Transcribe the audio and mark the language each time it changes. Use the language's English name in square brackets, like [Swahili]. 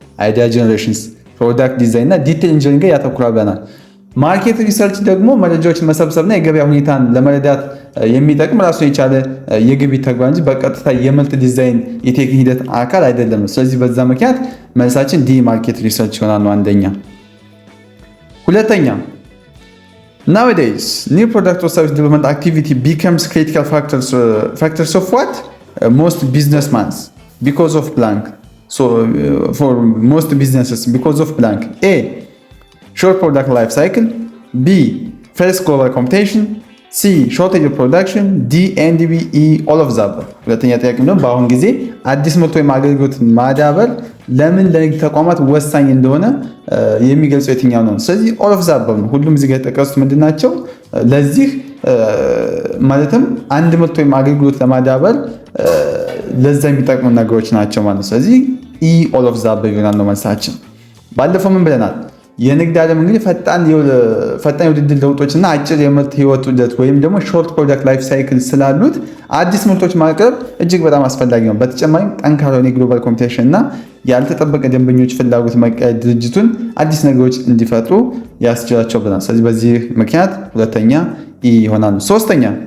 [Amharic] አይዲያ ጀነሬሽንስ፣ ፕሮዳክት ዲዛይን እና ዲቴል ኢንጂነሪንግ ላይ ያተኩራል ብለናል። ማርኬት ሪሰርች ደግሞ መረጃዎችን መሰብሰብና የገበያ ሁኔታን ለመረዳት የሚጠቅም ራሱን የቻለ የግብይት ተግባር እንጂ በቀጥታ የምርት ዲዛይን የቴክኒክ ሂደት አካል አይደለም። ስለዚህ በዛ ምክንያት መልሳችን ዲ ማርኬት ሪሰርች ይሆናል ነው አንደኛ። ሁለተኛ [English] nowadays new product or service development activity becomes critical factors of what most businessmen because of blank. For most businesses because of blank. A short product life cycle, B fast global competition, C shortage of production, D NDB, E all of the above። [Amharic] ሁለተኛ ጥያቄ ነው በአሁን ጊዜ አዲስ ምርት ወይም አገልግሎት ማዳበር ለምን ለንግድ ተቋማት ወሳኝ እንደሆነ የሚገልጸው የትኛው ነው? ስለዚህ [English] all of the above [Amharic] ነው። ሁሉም እዚህ ጋር የተጠቀሱት ምንድናቸው? ለዚህ ማለትም አንድ ምርት ወይም አገልግሎት ለማዳበር ለዛ የሚጠቅሙ ነገሮች ናቸው ማለት ነው። ስለዚህ E all of the above ይሆናል ነው መልሳችን። ባለፈው ምን ብለናል? የንግድ ዓለም እንግዲህ ፈጣን የውድድር ለውጦችና አጭር የምርት ህይወት ዑደት ወይም ደግሞ ሾርት ፕሮዳክት ላይፍ ሳይክል ስላሉት አዲስ ምርቶች ማቅረብ እጅግ በጣም አስፈላጊ ነው። በተጨማሪም ጠንካራ የግሎባል ኮምፒቲሽን እና ያልተጠበቀ ደንበኞች ፍላጎት መቀየር ድርጅቱን አዲስ ነገሮች እንዲፈጥሩ ያስችላቸው ብለናል። ስለዚህ በዚህ ምክንያት ሁለተኛ ኢ ይሆናል። ሶስተኛ